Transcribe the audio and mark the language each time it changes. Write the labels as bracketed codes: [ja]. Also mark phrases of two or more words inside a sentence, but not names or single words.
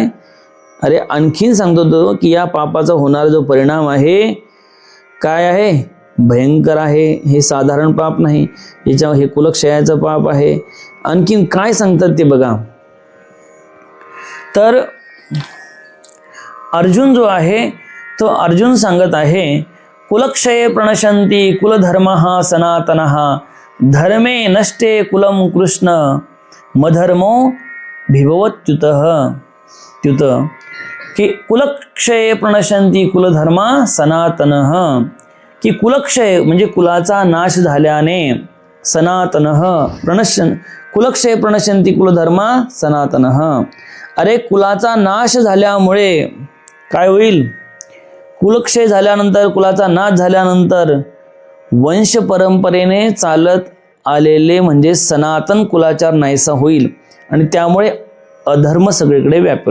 [mr] अरे आणखीन सांगतो तो की या पापाचा होणारा जो परिणाम आहे काय आहे? भयंकर आहे. हे साधारण पाप नाही, हे कुलक्षयाचं पाप आहे. आणखीन काय सांगतात ते बघा. तर अर्जुन जो आहे तो अर्जुन सांगत आहे, [sa] कुलक्षये प्रणशंती कुलधर्मः सनातनः, धर्मे नष्टे कुलम कृष्ण, मधर्मो भिभवत्युतः. की कुलक्षये प्रणशंती कुलधर्म सनातनः, [mr] की कुलक्षय म्हणजे कुलाचा नाश झाल्याने, [sa] सनातनः कुलक्षय प्रणशंती कुलधर्म सनातनः. [mr] अरे कुलाचा नाश झाल्यामुळे काय होईल? कुलक्षय झाल्यानंतर, कुलाचा नाश झाल्यानंतर वंश परंपरेने चालत आलेले म्हणजे सनातन कुलाचार नाहीसा होईल आणि त्यामुळे अधर्म सगळीकडे व्यापेल.